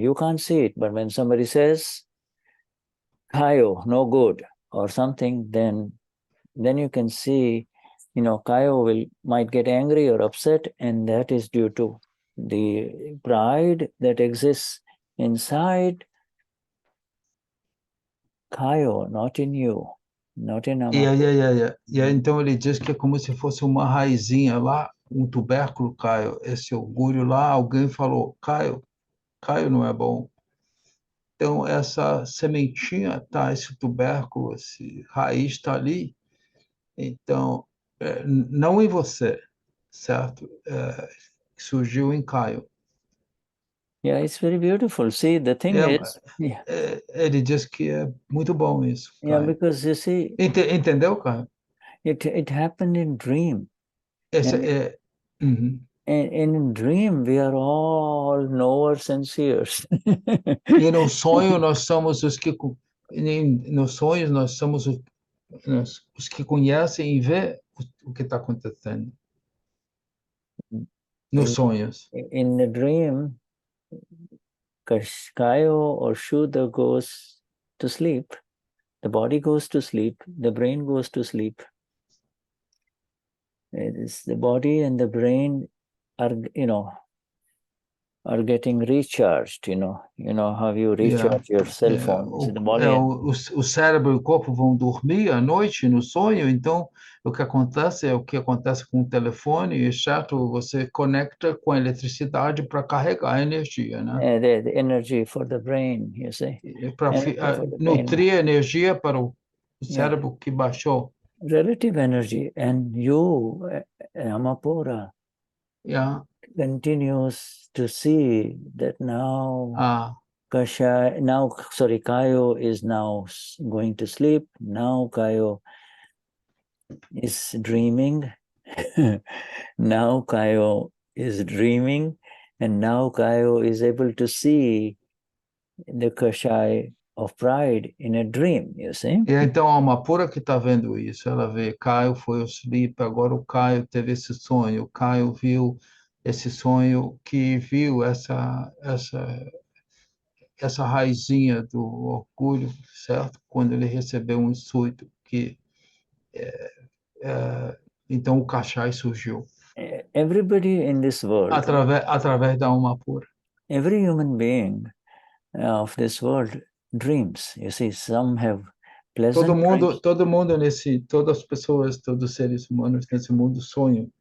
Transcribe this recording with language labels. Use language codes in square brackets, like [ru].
[en] You can't see it, but when somebody says kayo, no good, or something, then you can see, kayo might get angry or upset, and that is due to the pride that exists inside kayo, not in you, not in Yeah. [pt] Então ele diz que é como se fosse uma raizinha lá, um tubérculo, Caio, esse orgulho lá, alguém falou, Caio não é bom. Então essa sementinha tá, esse tubérculo, esse raiz está ali, então não em você, certo? Surgiu em Caio. [en] Yeah, it's very beautiful. See, the thing is, [pt] ele diz que é muito bom isso, Caio. [en] yeah, because you see, [pt] Entendeu, Caio? [en] it happened in dream. Uhum. And in dream, we are all knowers and seers. [pt] E no sonho nós somos os que nos sonhos nós somos os que conhecem e vê o que está acontecendo nos sonhos. [en] In the dream, Kayo or Shuddha goes to sleep. The body goes to sleep. The brain goes to sleep. It is the body and the brain are getting recharged. You know how you recharge your cell phone. The body [pt] o cérebro e o corpo vão dormir à noite no sonho, então o que acontece é o que acontece com o telefone, exceto você conecta com a eletricidade para carregar a energia, né? [en] The energy for the brain, you see. [pt] Para nutrir a energia para o cérebro que baixou. [en] Relative energy, and you, Amapura, continues to see that now Kayo is now going to sleep. Now Kayo is dreaming. Now Kayo is dreaming, and now Kayo is able to see the Kashai of pride in a dream, you see? [pt] E então a Amapura que está vendo isso, ela vê, Caio foi ao sleep, agora o Caio teve esse sonho, o Caio viu esse sonho que viu essa raizinha do orgulho, certo? Quando ele recebeu um insulto que então o Kashai surgiu. [en] Everybody in this world, [pt] através da Amapura. [en] Every human being of this world dreams. You see, some have pleasant dreams. [pt] Todo mundo todas as pessoas, todos os seres humanos nesse mundo sonham.